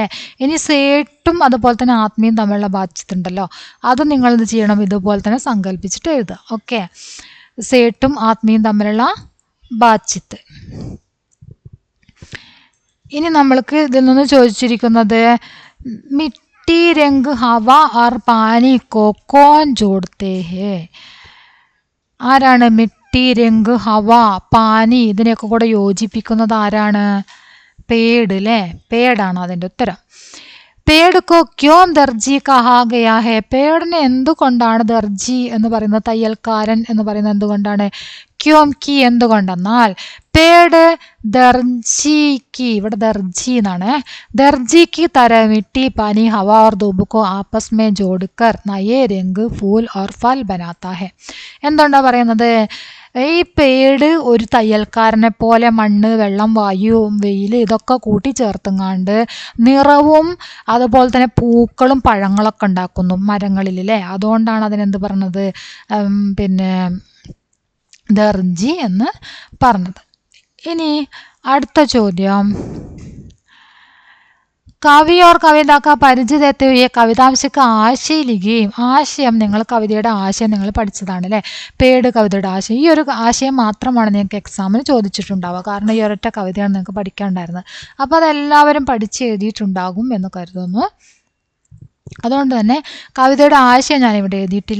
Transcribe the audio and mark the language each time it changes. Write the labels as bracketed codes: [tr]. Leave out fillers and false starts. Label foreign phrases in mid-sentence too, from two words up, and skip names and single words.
[ml] ഇനി സേട്ടും അതുപോലെ തന്നെ ആത്മീയും തമ്മിലുള്ള ബാധ്യത ഉണ്ടല്ലോ, അത് നിങ്ങൾ എന്ത് ചെയ്യണം? ഇതുപോലെ തന്നെ സങ്കല്പിച്ചിട്ട് എഴുതുക. ഓക്കെ, സേട്ടും ആത്മീയും തമ്മിലുള്ള ബാധ്യത. ഇനി നമ്മൾക്ക് ഇതിൽ നിന്ന് ചോദിച്ചിരിക്കുന്നത് [hi] मिट्टी रंग हवा और पानी को कौन जोड़ते हैं. [ml] ആരാണ് [hi] मिट्टी रंग हवा पानी [ml] ഇതിനെയൊക്കെ കൂടെ യോജിപ്പിക്കുന്നത് ആരാണ്? പേട് അല്ലേ. പേടാണ് അതിൻ്റെ ഉത്തരം. [hi] पेड़ को क्यों दर्जी कहा गया है. [ml] പേടിനെ എന്തുകൊണ്ടാണ് ദർജി എന്ന് പറയുന്നത്, തയ്യൽക്കാരൻ എന്ന് പറയുന്നത് എന്തുകൊണ്ടാണ്? [hi] क्यों कि [ml] എന്തുകൊണ്ടെന്നാൽ പേട് ദർജിക്ക്, ഇവിടെ ദർജി എന്നാണ്, ദർജിക്ക് [hi] तरह मिट्टी पानी हवा और धूप को आपस में जोड़कर नए रंग फूल और फल बनाता है. [ml] എന്തുകൊണ്ടാണ് പറയുന്നത്? ഈ പേട് ഒരു തയ്യൽക്കാരനെ പോലെ മണ്ണ്, വെള്ളം, വായു, വെയിൽ ഇതൊക്കെ കൂട്ടിച്ചേർത്തുങ്ങാണ്ട് നിറവും അതുപോലെ തന്നെ പൂക്കളും പഴങ്ങളൊക്കെ ഉണ്ടാക്കുന്നു മരങ്ങളിൽ അല്ലേ. അതുകൊണ്ടാണ് അതിനെന്ത് പറഞ്ഞത്, പിന്നെ ദർജി എന്ന് പറഞ്ഞത്. ഇനി അടുത്ത ചോദ്യം, [hi] कवि और कविता का പരിചയ देते हुए കവിതാംശ का ആശയം लिखिए. [ml] ആശയം, നിങ്ങൾ കവിതയുടെ ആശയം നിങ്ങൾ പഠിച്ചതാണ് അല്ലേ. പേട് കവിതയുടെ ആശയം, ഈ ഒരു ആശയം മാത്രമാണ് നിങ്ങൾക്ക് എക്സാമിന് ചോദിച്ചിട്ടുണ്ടാവുക. കാരണം ഈ ഒരൊറ്റ കവിതയാണ് നിങ്ങൾക്ക് പഠിക്കാനുണ്ടായിരുന്നത്. അപ്പോൾ അതെല്ലാവരും പഠിച്ച് എഴുതിയിട്ടുണ്ടാകും എന്ന് കരുതുന്നു. അതുകൊണ്ട് തന്നെ കവിതയുടെ ആശയം ഞാനിവിടെ എഴുതിയിട്ടില്ല.